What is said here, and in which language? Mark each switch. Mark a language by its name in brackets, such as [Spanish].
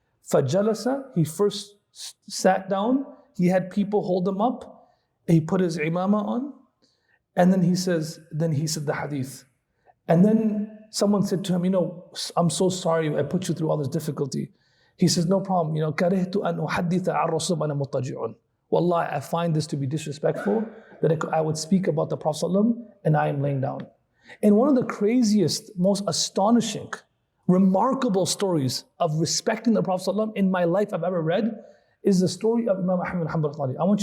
[English] Fajalasa, he first sat down, he had people hold him up, he put his imama on, and then he said the hadith. And then someone said to him, I'm so sorry I put you through all this difficulty. He says, no problem, [Arabic] كَرِهْتُ أَنْ أُحَدِّثَ عَنْ رَسُولٍ أَنَا مُضْطَجِعٌ. [English] Wallahi, I find this to be disrespectful, that I would speak about the Prophet ﷺ and I am laying down. And one of the craziest, most astonishing, remarkable stories of respecting the Prophet ﷺ in my life I've ever read is the story of Imam Ahmad bin Hanbal.